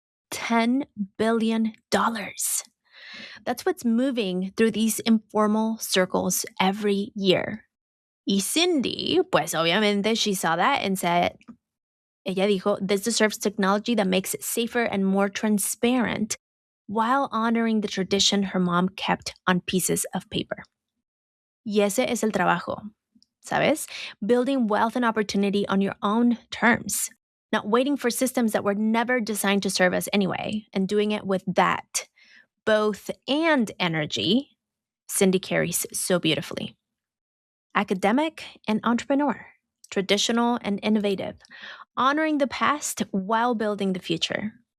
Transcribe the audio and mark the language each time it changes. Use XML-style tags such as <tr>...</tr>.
<en>$10 billion. That's what's moving through these informal circles every year.</en> <es>Y Cindy, pues obviamente</es> <en>she saw that and said,</en> <es>ella dijo,</es> <en>this deserves technology that makes it safer and more transparent while honoring the tradition her mom kept on pieces of paper.</en> <es>Y ese es el trabajo, ¿sabes?</es> <en>Building wealth and opportunity on your own terms, not waiting for systems that were never designed to serve us anyway, and doing it with that both and energy Cindy carries so beautifully. Academic and entrepreneur, traditional and innovative, honoring the past while building the future.</en>